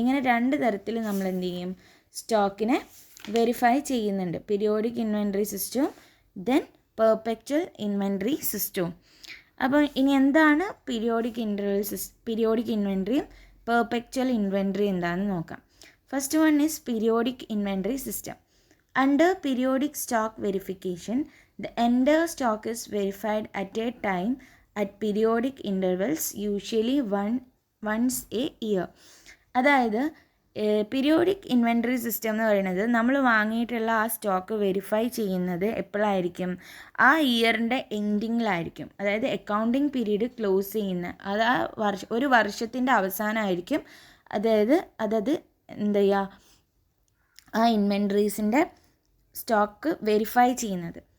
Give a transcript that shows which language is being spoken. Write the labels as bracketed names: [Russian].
[Malayalam] ഇങ്ങനെ 2 തരത്തിൽ നമ്മൾ എന്ത് ചെയ്യും, സ്റ്റോക്കിനെ വെരിഫൈ ചെയ്യുന്നുണ്ട്. പീരിയോഡിക് ഇൻവെൻട്രി സിസ്റ്റവും ദെൻ പെർപെക്ച്വൽ ഇൻവെൻട്രി സിസ്റ്റവും. അപ്പോൾ ഇനി എന്താണ് പീരിയോഡിക് ഇൻവെൻട്രിയും പെർപെക്ച്വൽ ഇൻവെൻട്രി എന്താണെന്ന് നോക്കാം. [English] First one is periodic inventory system. Under periodic stock verification, the entire stock is verified at a time at periodic intervals, usually once a year. [Malayalam] അതായത് periodic inventory system എന്ന് പറയുന്നത്, നമ്മൾ വാങ്ങിയിട്ടുള്ള ആ stock verify ചെയ്യുന്നത് എപ്പോഴായിരിക്കും, ആ ഇയറിൻ്റെ എൻഡിങ്ങിലായിരിക്കും. അതായത് അക്കൗണ്ടിങ് പീരീഡ് ക്ലോസ് ചെയ്യുന്ന, അത് ഒരു വർഷത്തിൻ്റെ അവസാനമായിരിക്കും. അതായത് എന്താ ചെയ്യുക, ആ ഇൻവെൻട്രീസിൻ്റെ സ്റ്റോക്ക് വെരിഫൈ ചെയ്യുന്നത്.